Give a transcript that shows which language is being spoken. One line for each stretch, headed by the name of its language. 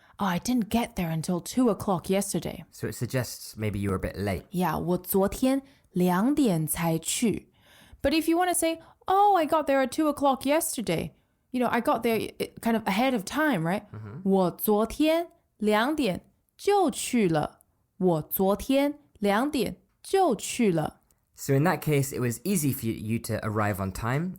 English: Oh, I didn't get there until 2 o'clock yesterday. So it suggests maybe you were a bit late.
Chinese: Yeah, 我昨天2点才去.
English: But if you want to say, oh, I got there at 2 o'clock yesterday. I got there kind of ahead of time, right?
Chinese: 我昨天2点就去了. 我昨天2点就去了.
English: So in that case, it was easy for you to arrive on time.